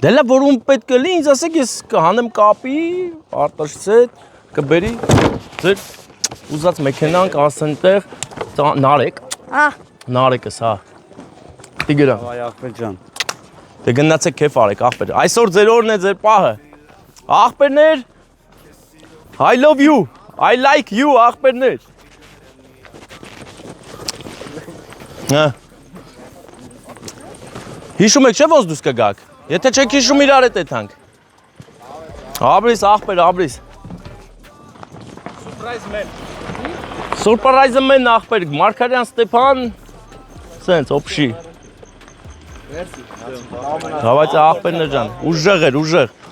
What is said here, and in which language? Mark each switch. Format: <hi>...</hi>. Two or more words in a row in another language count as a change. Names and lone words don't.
<hy>Դե լավ, որ ում պետք է լինի, ինձ ասեք, ես կհանեմ կապի, արտաշցետ, կբերի ձեր ուզած մեքենան կասեն տեղ նարեկ։ Նարեկս, հա։ Տիգրա։ Այ ախպեր ջան։ Դե գնացեք քեֆ արեք, ախպեր։ Այսօր ձեր օրն է, ձեր պահը։ Ախպերներ,</hy> <en>I love you, I like you,</en> <hy>ախպերներ։ Հա։ Հիշում եք չէ՞ ոնց դուս կգաք։ Եթե չեք հիշում իրար հետ եթանք։ Աբրիս, ախպեր, աբրիս։ Սուրպրայզը մեն ախպեր, Մարգարյան Ստեփան, սենց, օպշի։ Հավայց ախպերներ ջան, ուժեղ էր, ուժեղ։</hy>